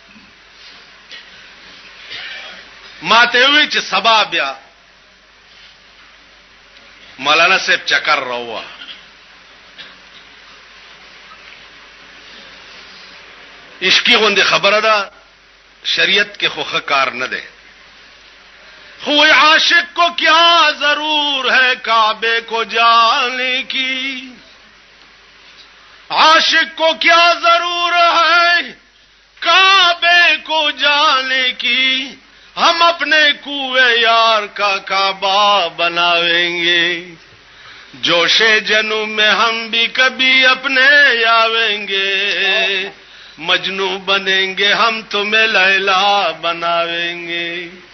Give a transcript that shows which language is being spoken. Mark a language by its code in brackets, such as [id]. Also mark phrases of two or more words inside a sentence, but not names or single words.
[ps] ماته وی چې سبا بیا مولانا صاحب چکر راوه عشقی غوندې خبره ده شریعت کې خوخه کار نه ده خوی [ur] عاشق کو کیا ضرور ہے کعبے کو جانے کی عاشق کو کیا ضرور ہے کعبے کو جانے کی ہم اپنے کوئے یار کا کعبہ بناویں گے جوش جنو میں ہم بھی کبھی اپنے آویں گے مجنو بنیں گے ہم تمہیں لیلا بناویں گے